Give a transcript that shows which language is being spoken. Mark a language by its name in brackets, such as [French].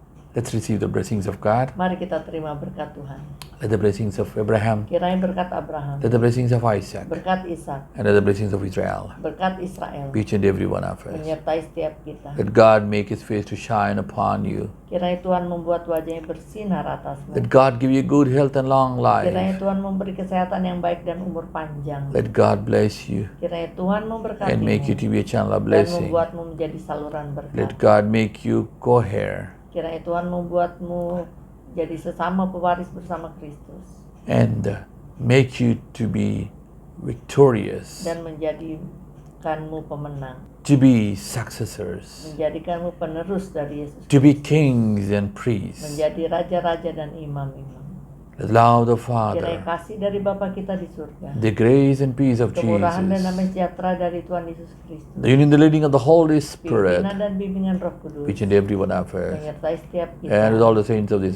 [English] Let's receive the blessings of God. [Indonesian] Mari kita terima berkat Tuhan. [English] Let the blessings of Abraham, [Indonesian] Kiranya berkat Abraham, [English] let the blessings of Isaac, [Indonesian] berkat Ishak, [English] and let the blessings of Israel [Indonesian] berkat Israel [English] be each and every one of us. [Indonesian] menyertai setiap kita. [English] Let God make His face to shine upon you. [Indonesian] Kiranya Tuhan membuat wajahnya bersinar atasmu. [English] Let God give you good health and long [Indonesian] Kiranya [English] life. [Indonesian] Tuhan memberi kesehatan yang baik dan umur panjang. [English] Let God bless you [Indonesian] Kiranya Tuhan memberkatimu [English] and make you to be a channel of [Indonesian] dan [English] blessing. [Indonesian] membuatmu menjadi saluran berkat. [English] Let God make you co-heir [Indonesian] Kiranya Tuhan membuatmu jadi sesama pewaris bersama Kristus [English] and make you to be victorious, [Indonesian] dan menjadikanmu pemenang, [English] to be successors, [Indonesian] menjadikanmu penerus dari Yesus, [English] to be kings and priests. [Indonesian] menjadi raja-raja dan imam-imam. [English] The love of the [Indonesian] Kiranya [English] Father, [Indonesian] kasih dari Bapa kita di surga, [English] the grace and peace of [Indonesian] kemurahan dan [English] Jesus, [Indonesian] damai sejahtera dari Tuhan Yesus Kristus, [English] the union, the leading of the Holy Spirit, [Indonesian] pimpinan dan bimbingan Roh Kudus [English] each and every one of us, [Indonesian] menyertai setiap kita [English] and with all the saints of this